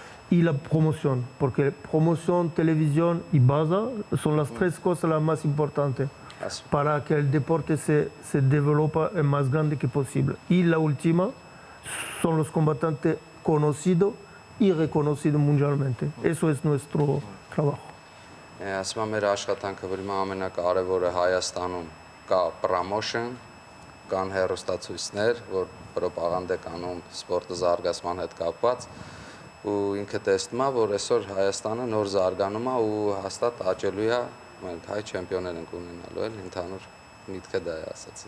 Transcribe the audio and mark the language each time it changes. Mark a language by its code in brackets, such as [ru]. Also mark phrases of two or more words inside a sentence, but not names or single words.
[es] y la promoción, porque promoción, televisión y base son las tres cosas las más importantes para que el deporte se develope el más grande que posible. Y la última son los combatantes conocidos y reconocidos mundialmente. Eso es nuestro trabajo. [hy] Ասում եմ, մեր աշխատանքը վրիմա ամենակարևորը Հայաստանում կա promotion, կան հեռուստացույցներ, որ պրոպագանդա կանում սպորտը զարգացման հետ կապված ու ինքը տեսնում է, որ այսօր Հայաստանը նոր զարգանում է ու հաստատ աճելու է, մենք հայ չեմպիոններ ենք ունենալու էլ ընդհանուր միտքը դա է ասացի։